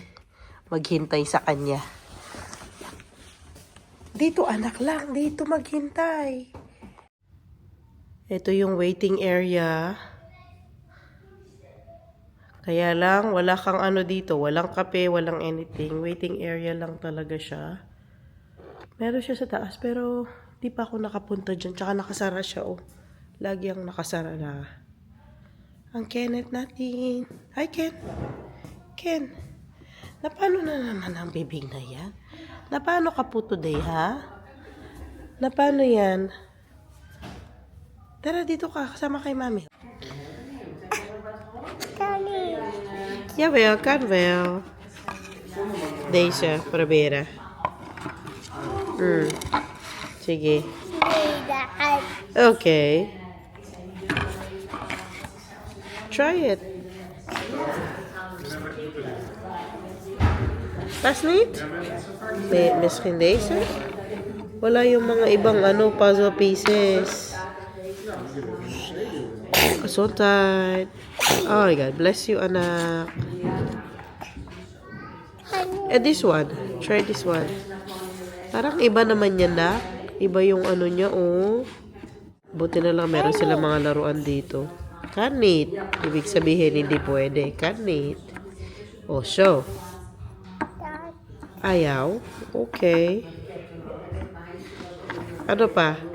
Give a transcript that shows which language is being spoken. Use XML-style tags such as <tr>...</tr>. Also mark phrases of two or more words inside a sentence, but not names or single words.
<tl>Maghintay sa kanya. Dito anak lang. Dito maghintay. Ito yung waiting area. Kaya lang, wala kang ano dito. Walang kape, walang anything. Waiting area lang talaga siya. Meron siya sa taas, pero di pa ako nakapunta dyan. Tsaka nakasara siya, oh. Lagi ang nakasara na. Ang Kenneth natin. Hi, Ken. Ken. Napano na naman ang bibig na yan? Napano ka po today, ha? Napano yan? Tara, dito ka. Kasama kay mami.</tl> <nl>Jawel, kan wel. Deze, proberen.</nl> <tl>Sige.</tl> <en>Okay. Try it.</en> <nl>Pas niet? Nee, misschien deze?</nl> <tl>Wala yung mga ibang ano,</tl> <en>puzzle pieces. Gezondheid. Oh my God, bless you, anak. This one. Try this one.</en> <tl>Parang iba naman yan, na. Iba yung ano niya, oh. Buti na lang meron sila mga laruan dito. Kanit. Ibig sabihin, hindi pwede. Kanit. Oh, show. Ayaw. Okay. Ano pa?</tl>